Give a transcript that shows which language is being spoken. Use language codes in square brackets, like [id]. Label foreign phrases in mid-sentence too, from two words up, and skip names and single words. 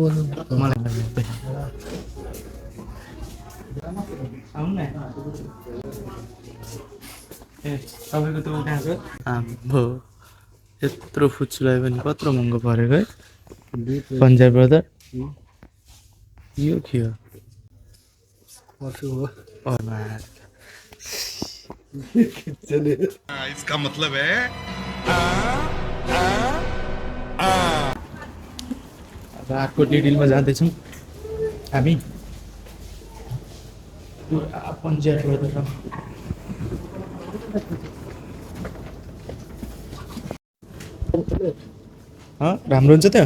[ne] मलाई ए तपाईँको त कहाँ छ आम्बो यत्रो फुच्चुलाई पनि कत्रो महँगो परेको है पन्जाब ब्रदर यो के हो [hi] इसका मतलब है [ne] अब अर्को डिटेलमा जाँदैछौँ हामी पन्जाब ब्रदर राम्रो हुन्छ त्यो